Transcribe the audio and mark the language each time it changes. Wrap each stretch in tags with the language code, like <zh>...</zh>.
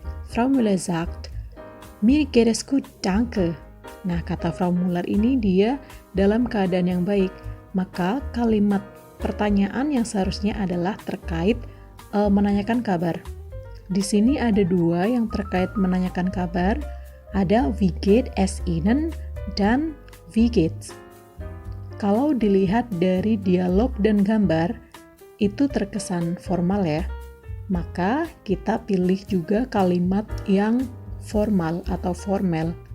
<de>Frau Müller sagt, mir geht es gut, danke.</de> <id>Nah, kata Frau Müller ini dia dalam keadaan yang baik. Maka kalimat pertanyaan yang seharusnya adalah terkait menanyakan kabar. Di sini ada dua yang terkait menanyakan kabar. Ada</id> <de>wie geht es Ihnen</de> <id>dan</id> <de>wie geht's.</de> <id>Kalau dilihat dari dialog dan gambar, itu terkesan formal ya. Maka kita pilih juga kalimat yang formal atau formal.</id>